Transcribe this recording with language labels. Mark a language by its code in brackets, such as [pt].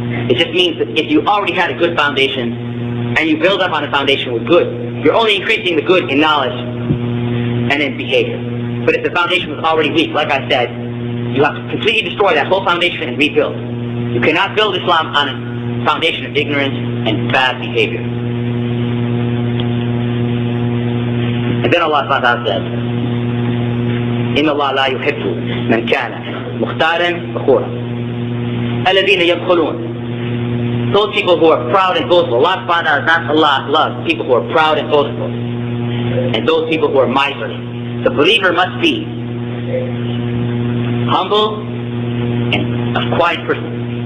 [en] It just means that if you already had a good foundation, and you build up on a foundation with good, you're only increasing the good in knowledge and in behavior. But if the foundation was already weak, like I said, you have to completely destroy that whole foundation and rebuild. You cannot build Islam on a foundation of ignorance and bad behavior. [ar] And then Allah subhanahu wa ta'ala says, إِنَّ اللَّهَ لَا يُحِبُّ مَنْ كَانَ مُخْتَالًا فَخُورًا الَّذِينَ يَبْخُلُونَ. [en] Those people who are proud and boastful. Allah subhanahu wa ta'ala does not love people who are proud and boastful. And those people who are miserly. The believer must be humble and a quiet person.